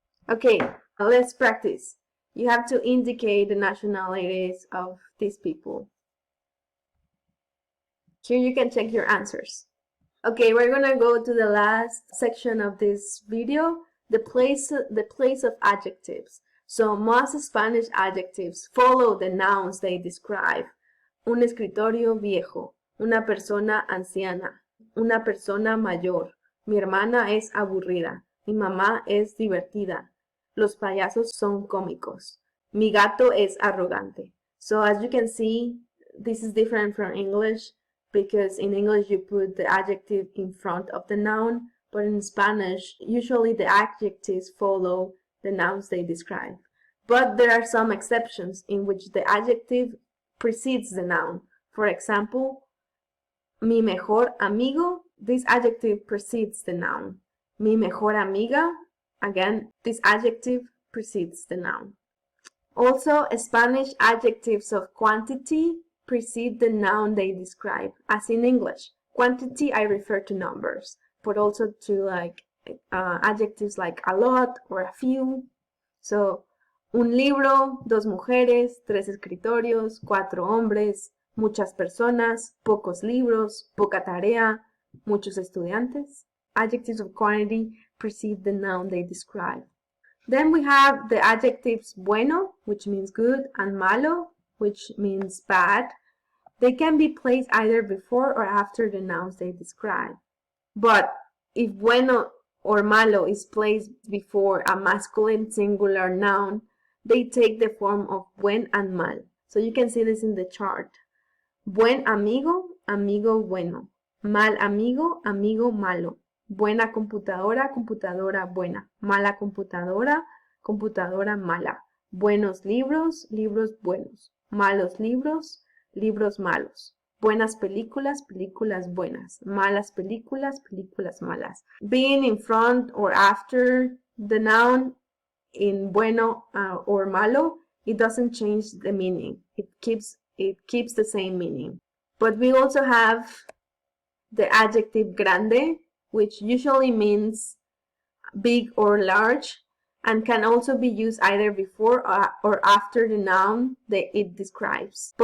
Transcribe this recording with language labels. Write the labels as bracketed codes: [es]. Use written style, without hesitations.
[en] Okay, let's practice. You have to indicate the nationalities of these people. Here you can check your answers. Okay, we're gonna go to the last section of this video, the place of adjectives. So most Spanish adjectives follow the nouns they describe. [es] Un escritorio viejo, una persona anciana, una persona mayor, mi hermana es aburrida, mi mamá es divertida, los payasos son cómicos, mi gato es arrogante. [en] So as you can see, this is different from English, because in English you put the adjective in front of the noun, but in Spanish, usually the adjectives follow the nouns they describe. But there are some exceptions in which the adjective precedes the noun. For example, [es] mi mejor amigo, [en] this adjective precedes the noun. [es] Mi mejor amiga, [en] again, this adjective precedes the noun. Also, Spanish adjectives of quantity precede the noun they describe, as in English. Quantity, I refer to numbers, but also to adjectives like a lot or a few. [es] So, un libro, dos mujeres, tres escritorios, cuatro hombres, muchas personas, pocos libros, poca tarea, muchos estudiantes. [en] Adjectives of quantity precede the noun they describe. Then we have the adjectives bueno, which means good, and malo, which means bad. They can be placed either before or after the nouns they describe. But if bueno or malo is placed before a masculine singular noun, they take the form of buen and mal. So you can see this in the chart. [es] Buen amigo, amigo bueno. Mal amigo, amigo malo. Buena computadora, computadora buena. Mala computadora, computadora mala. Buenos libros, libros buenos. Malos libros, libros malos. Buenas películas, películas buenas. Malas películas, películas malas. [en] Being in front or after the noun in bueno or malo, it doesn't change the meaning. It keeps the same meaning. But we also have the adjective grande, which usually means big or large, and can also be used either before or after the noun that it describes.